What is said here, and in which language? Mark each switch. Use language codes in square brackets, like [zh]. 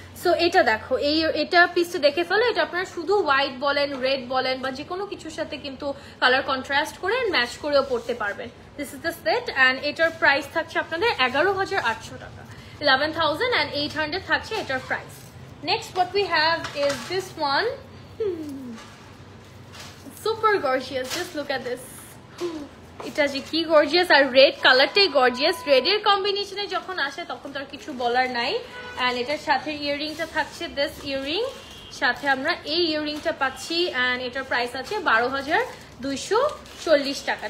[bn] So এটা দেখো, এটা পিসটা দেখে ফেলো, এটা আপনারা শুধু হোয়াইট বলেন, রেড বলেন, বা যে কোনো কিছুর সাথে কিন্তু কালার কন্ট্রাস্ট করে ম্যাচ করেও পড়তে পারবেন। [en] this is the set and [bn] এটার প্রাইস থাকছে আপনাদের 11,800 টাকা। 11,800 থাকছে এটার price. [en] Next, what we have is this one. Super gorgeous. Just look at this. [bn] এটা যে কি গর্জিয়াস, আর রেড কালারটাই গর্জিয়াস। রেডের কম্বিনেশনে যখন আসে তখন তো আর কিছু বলার নাই। অ্যান্ড এটার সাথে ইয়াররিংটা থাকছে দিস ইয়াররিং, সাথে আমরা এই ইয়াররিংটা পাচ্ছি অ্যান্ড এটার প্রাইস আছে 12,240 টাকা।